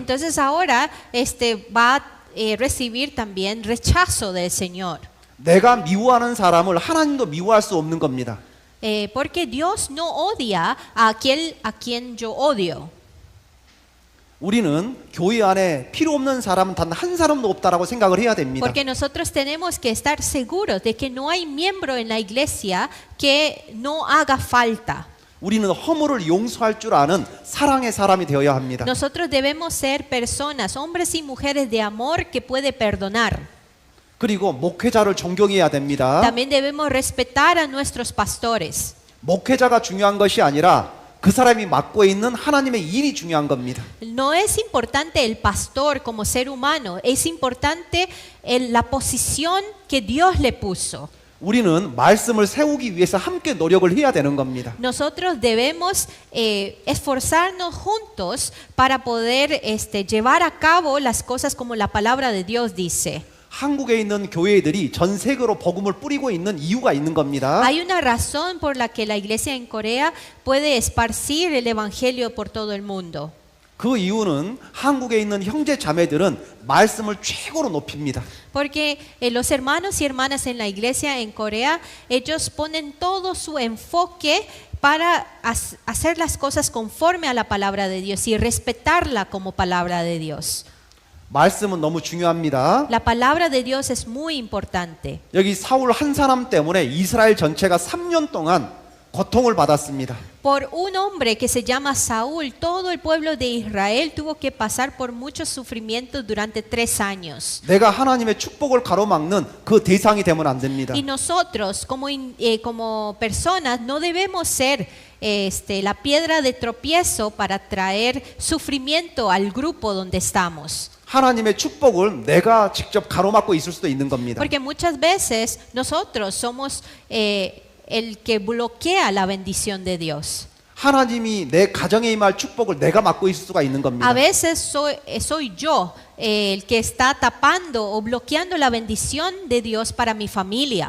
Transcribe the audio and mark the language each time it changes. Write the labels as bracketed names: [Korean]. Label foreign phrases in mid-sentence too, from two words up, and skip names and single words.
[Spanish] Entonces ahora va a recibir también rechazo del Señor. [Korean] 내가 미워하는 사람을 하나님도 미워할 수 없는 겁니다. [Spanish] Porque Dios no odia a aquel a quien yo odio. [Korean] 우리는 교회 안에 필요 없는 사람은 단 한 사람도 없다라고 생각을 해야 됩니다. [Spanish] Porque nosotros tenemos que estar seguros de que no hay miembro en la iglesia que no haga falta. [Korean] 우리는 허물을 용서할 줄 아는 사랑의 사람이 되어야 합니다. [Spanish] Nosotros debemos ser personas, hombres y mujeres de amor que puede perdonar. [Korean] 그리고 목회자를 존경해야 됩니다. [Spanish] También debemos respetar a nuestros pastores. [Korean] 목회자가 중요한 것이 아니라 그 사람이 맡고 있는 하나님의 일이 중요한 겁니다. [Spanish] No es importante el pastor como ser humano, es importante la posición que Dios le puso. [Korean] 우리는 말씀을 세우기 위해서 함께 노력을 해야 되는 겁니다. [Spanish] Nosotros debemos esforzarnos juntos para poder llevar a cabo las cosas como la palabra de Dios dice. [Korean] 한국에 있는 교회들이 전 세계로 복음을 뿌리고 있는 이유가 있는 겁니다. [Spanish] Hay una razón por la que la iglesia en Corea puede esparcir el evangelio por todo el mundo. [Korean] 그 이유는 한국에 있는 형제 자매들은 말씀을 최고로 높입니다. [Spanish] Porque los hermanos y hermanas en la iglesia en Corea, ellos ponen todo su enfoque para hacer las cosas conforme a la palabra de Dios y respetarla como palabra de Dios. [Korean] 말씀은 너무 중요합니다. [Spanish] La palabra de Dios es muy importante. [Korean] 여기 사울 한 사람 때문에 이스라엘 전체가 3년 동안 고통을 받았습니다. [Spanish] Por un hombre que se llama Saúl, todo el pueblo de Israel tuvo que pasar por muchos sufrimientos durante 3 años. [Korean] 내가 하나님의 축복을 가로막는 그 대상이 되면 안 됩니다. [Spanish] Y nosotros como personas no debemos ser la piedra de tropiezo para traer sufrimiento al grupo donde estamos. [Korean] 하나님의 축복을 내가 직접 가로막고 있을 수도 있는 겁니다. [Spanish] Porque muchas veces nosotros somos el que bloquea la bendición de Dios. [Korean] 하나님이 내 가정에 임할 축복을 내가 막고 있을 수가 있는 겁니다. [Spanish] A veces soy yo el que está tapando o bloqueando la bendición de Dios para mi familia.